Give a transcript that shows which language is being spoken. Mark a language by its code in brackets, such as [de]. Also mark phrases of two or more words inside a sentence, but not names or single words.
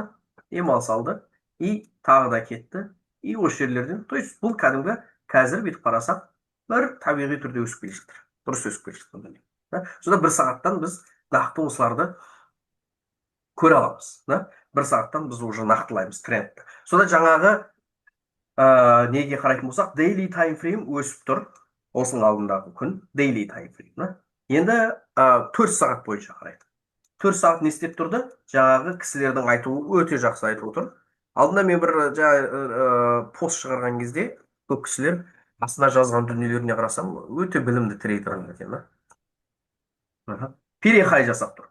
[kk] Демалыс алды, и тағы да кетті. И осы жерлерден, то есть бұл кәдімгі қазір бетіп қарасақ, бір табиғи түрде өсіп келе жатыр. Дұрыс өсіп келе жатыр. Сонда 1 сағаттан біз нақты осыларды көре аламыз. 1 сағаттан біз уже нақтылаймыз трендті. Сонда жаңағы неге қарайтын болсақ, [en] daily time frame [kk] өсіп тұр. Осының алдындағы күн [en] daily time frame. [kk] Енді 4 сағат бойынша қарайды. 4 сағат не істеп тұрды? Жаңағы кісілердің айтуы өте жақсы айтып отыр. Алдында мен бір пост шығарған кезде, көп кісілер астына жазған дүниелеріне қарасам, өте білімді трейдерлер екен. Перехай жасап тұр.